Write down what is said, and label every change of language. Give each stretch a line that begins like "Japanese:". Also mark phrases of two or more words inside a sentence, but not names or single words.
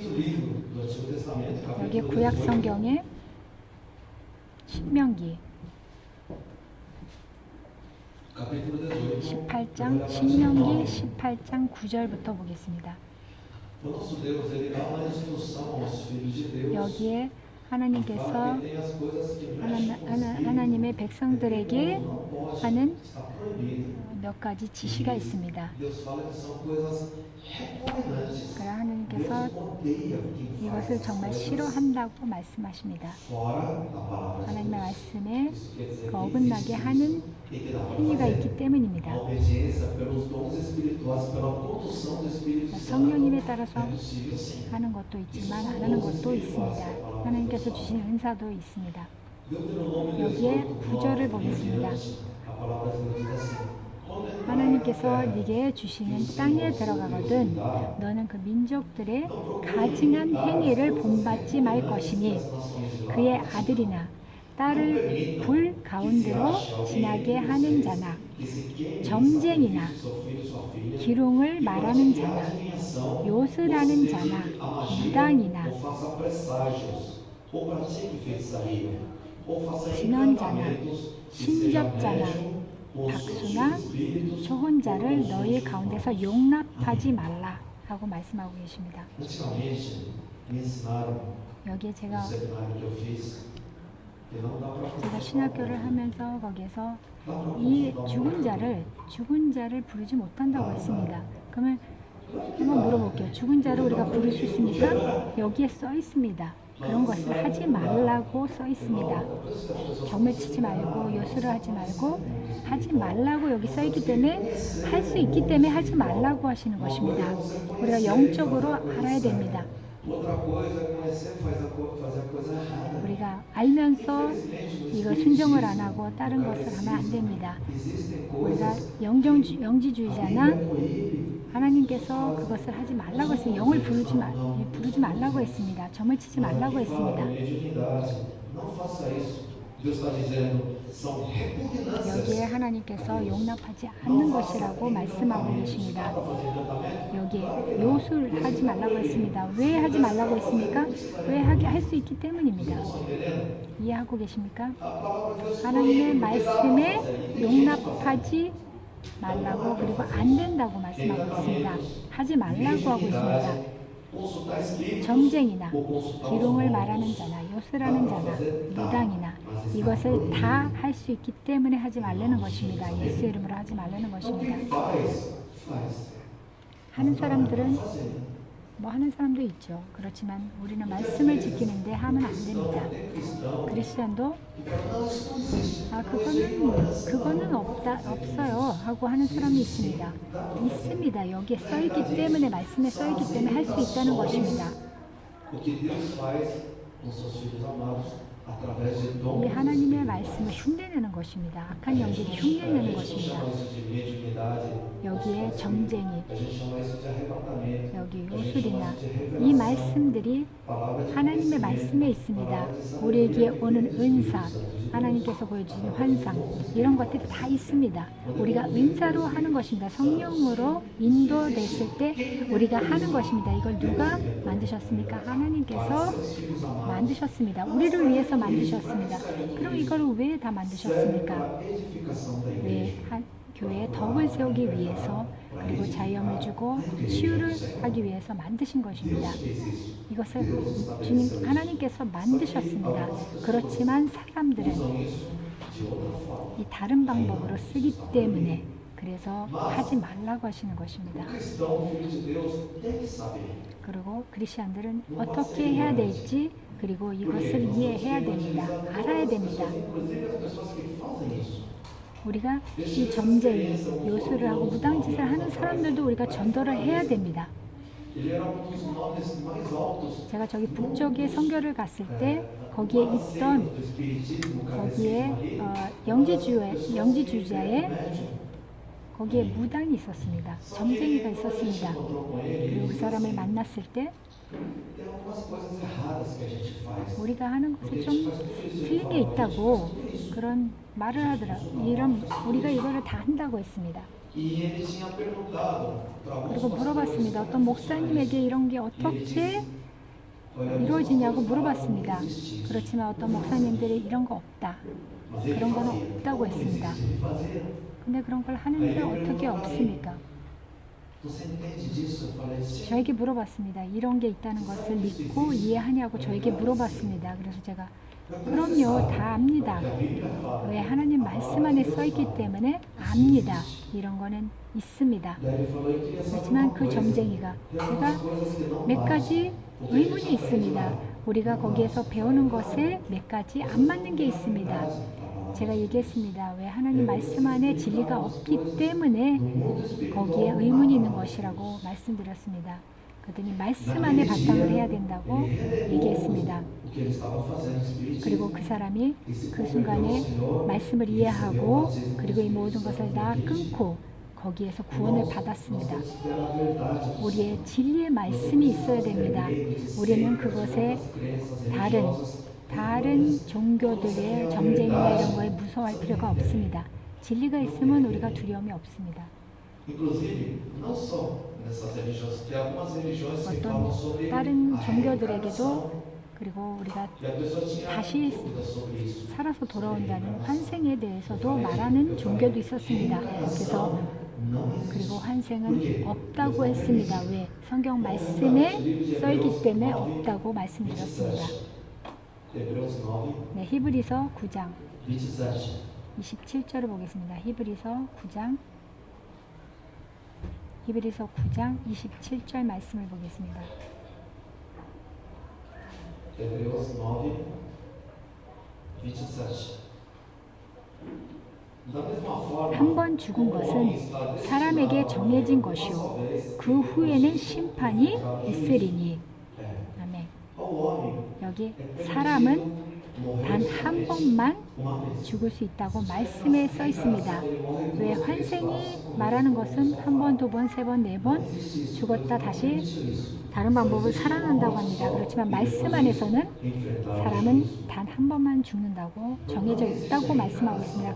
Korean: 여기 구약 성경에 신명기 18장 9절부터 보겠습니다. 여기에 하나님께서
Portuguese: Tem as coisas que
Korean: 하나님의 백성들에게
Portuguese: não pode,
Korean: 하는
Portuguese: está proibido.
Korean: 몇 가지 지시가 있습니다.
Portuguese: Deus fala que são coisas repugnantes.
Korean: 그러나 하나님께서
Portuguese: Deus odeia quem faz
Korean: 이것을
Portuguese: essas
Korean: 정말
Portuguese: coisas
Korean: 싫어한다고 말씀하십니다.
Portuguese: fora da palavra de
Korean: 하나님의
Portuguese: Deus.
Korean: 말씀에
Portuguese: Isso quer dizer que
Korean: 어긋나게
Portuguese: existe
Korean: 하는
Portuguese: isso e que dá para
Korean: 행위가
Portuguese: fazer.
Korean: 있기 때문입니다.
Portuguese: A obediência pelos dons espirituais, pela condução do Espírito Santo
Korean: 성령님에 따라서
Portuguese: é possível sim.
Korean: 하는 것도 있지만 안 하는 것도 있습니다. 하나님께서 주신 은사도 있습니다. Deuteronômio 여기에 18, 구절을 9 보겠습니다.
Portuguese: a palavra de Deus diz assim:
Korean: 하나님께서 네게 주시는 땅에 들어가거든 너는 그 민족들의 가증한 행위를 본받지 말 것이니 그의 아들이나 딸을 불 가운데로 지나게 하는 자나 점쟁이나 기롱을 말하는 자나 요술하는 자나 무당이나
Portuguese: ou faça presságios, ou pratique feitiçaria, ou faça
Korean: 진언자나
Portuguese: encantamentos, e seja
Korean: 신접자나
Portuguese: médium, possua
Korean: 박수나
Portuguese: espíritos.
Korean: 초혼자를 너희 가운데서 용납하지 말라 하고 말씀하고 계십니다.
Portuguese: Antigamente, me ensinaram
Korean: 여기에 no 제가
Portuguese: seminário que eu fiz que não dá para
Korean: 신학교를 하면서 거기에서 이 죽은 자를 부르지 못한다고 했습니다. 그러면 한번 물어볼게요. 죽은 자를 우리가 부를 수 있습니까? 여기에 써 있습니다. 그런 것을 하지 말라고 써 있습니다. 점을 치지 말고 요술을 하지 말고 하지 말라고 여기 써 있기 때문에 할 수 있기 때문에 하지 말라고 하시는 것입니다. 우리가 영적으로 알아야 됩니다.
Portuguese: Outra coisa é conhecer, fazer a coisa errada.
Korean: 우리가 알면서 이거 순종을 안 하고 다른 것을 하면 안 됩니다. Existem 우리가 coisas 영지주의자나 proíbe. 하나님께서 그것을 하지 말라고 했습니다. 영을 부르지 말라고 했습니다. 점을 치지 말라고 했습니다.
Portuguese: Mediunidade. Não faça isso. Deus está dizendo, são repugnâncias.
Korean: 여기에 하나님께서 용납하지 않는 것이라고 말씀하고 계십니다. 여기에 요술하지 말라고 했습니다. 왜 하지 말라고 했습니까? 왜 하게 할 수 있기 때문입니다. 이해하고 계십니까? 하나님의 말씀에 용납하지 말라고 그리고 안 된다고 말씀하고 있습니다. 하지 말라고 하고 있습니다.
Portuguese: Consultar espíritos,
Korean: 점쟁이나
Portuguese: ou consultar
Korean: 기롱을 말하는 자나 요술하는 자나 무당이나 이것을 다 할 수 있기 때문에 하지 말라는 것입니다. 예수 이름으로 하지 말라는 것입니다. faz. 하는 사람들은 뭐 하는 사람도 있죠. 그렇지만 우리는 말씀을 지키는데 하면 안 됩니다. 크리스천도 그거는 없어요 하고 하는 사람이 있습니다. 있습니다. 여기에 써 있기 때문에 말씀에 써 있기 때문에 할 수 있다는 것입니다.
Portuguese: O que Deus faz com seus filhos amados através de
Korean: 이 dons. 하나님의 말씀을 흉내내는 것입니다. 악한 영들이 흉내내는
Portuguese: A gente
Korean: 것입니다.
Portuguese: chama isso de mediunidade.
Korean: 여기에 점쟁이,
Portuguese: A gente chama isso de arrebatamento.
Korean: 여기
Portuguese: A gente chama
Korean: 요술이나
Portuguese: isso de
Korean: 이 revelação. 말씀들이
Portuguese: Palavra de
Korean: 하나님의 말씀에 있습니다. 우리에게 오는 은사, 하나님께서 보여주신 환상, 이런 것들이 다 있습니다. 우리가 은사로 하는 것입니다. 성령으로 인도됐을 때 우리가 하는 것입니다. 이걸 누가 만드셨습니까? 하나님께서 만드셨습니다. 우리를 위해서 만드셨습니다. 그럼 이걸 왜 다 만드셨습니까?
Portuguese: edificação da igreja.
Korean: 왜 교회에 덕을 세우기 위해서 그리고 자유함을 주고 치유를 하기 위해서 만드신 것입니다. 이것을 주님 하나님께서 만드셨습니다. 그렇지만 사람들은 이 다른 방법으로 쓰기 때문에 그래서 하지 말라고 하시는 것입니다.
Portuguese: Cristão, filho de Deus, tem que saber.
Korean: 그리고 크리스천들은 어떻게 해야 될지 그리고 이것을 이해해야 됩니다. 알아야 됩니다.
Portuguese: Inclusive as pessoas que fazem isso.
Korean: 우리가 이 점쟁이, 요술을 하고 무당짓을 하는 사람들도 우리가 전도를 해야 됩니다.
Portuguese: Ele era um dos nomes mais altos
Korean: 제가 저기 북쪽에 선교를 갔을 때 거기에 있던
Portuguese: do espiritismo,
Korean: 거기에 영지주자의 거기에 무당이 있었습니다. 점쟁이가 있었습니다. 그리고 그 사람을 만났을 때
Portuguese: Tem algumas coisas erradas que a gente faz.
Korean: 우리가 하는 것이 좀 틀린 게 있다고 그런 말을 하더라고요. 우리가 이거를 다 한다고 했습니다.
Portuguese: E ele tinha perguntado para alguns
Korean: 그리고 물어봤습니다. 어떤 목사님에게 이런 게 어떻게 이루어지냐고 물어봤습니다. 그렇지만 어떤 목사님들이 이런 거 없다. 그런 건 없다고 했습니다. 근데 그런 걸 하는데 어떻게 없습니까?
Portuguese: Você entende disso? Eu falei, sim.
Korean: 저에게 물어봤습니다. 이런 게 있다는 것을 믿고 이해하냐고 저에게 물어봤습니다. 그래서 제가 그럼요, 다 압니다. 왜 하나님 말씀 안에 써있기 때문에 압니다. 이런 거는 있습니다.
Portuguese: Daí ele falou, eu queria saber
Korean: 그렇지만 uma 그 coisa. 점쟁이가 Tem 제가
Portuguese: algumas coisas que não
Korean: 몇 batem. 가지 의문이 있습니다. 우리가 거기에서 배우는 것에 몇 가지 안 맞는 게 있습니다. 제가 얘기했습니다. 왜 하나님 말씀 안에 진리가 없기 때문에 거기에 의문이 있는 것이라고 말씀드렸습니다. 그랬더니 말씀 안에 바탕을 해야 된다고 얘기했습니다.
Portuguese: O que ele estava fazendo, o espiritismo.
Korean: 그리고 그 사람이 그 순간에 말씀을 이해하고 그리고 이 모든 것을 다 끊고 거기에서 구원을 받았습니다. 우리의 진리의 말씀이 있어야 됩니다. 우리는 그것에 다른 종교들의 점쟁이나 이런 거에 무서워할 필요가 없습니다. 진리가 있으면 우리가 두려움이 없습니다.
Portuguese: Inclusive, não só nessas religiões, tem algumas religiões que falam
Korean: 어떤 sobre 다른 a 종교들에게도 그리고 우리가
Portuguese: E a pessoa tinha
Korean: 다시
Portuguese: dúvida sobre isso.
Korean: 살아서 돌아온다는 환생에 대해서도 말하는 종교도 있었습니다. 그래서 그리고 환생은 없다고 했습니다. 왜? 성경 말씀에 써있기 때문에 없다고 말씀드렸습니다. Hebreus 9, 네, 히브리서 9장 27. 27절을 보겠습니다. 히브리서 9장 27절 말씀을 보겠습니다. Hebreus 9, 27.
Portuguese: Da mesma forma,
Korean: 한 번 죽은 것은 사람에게 정해진 것이요 그 후에는 심판이 있으리니. 아멘.
Portuguese: ao homem
Korean: 여기 사람은 단 한 번만 죽을 수 있다고 말씀에 써 있습니다. 왜 환생이 말하는 것은 한 번, 두 번, 세 번, 네 번 죽었다 다시 다른 방법을 살아난다고 합니다. 그렇지만 말씀 안에서는 사람은 단 한 번만 죽는다고 정해져 있다고 말씀하고 있습니다.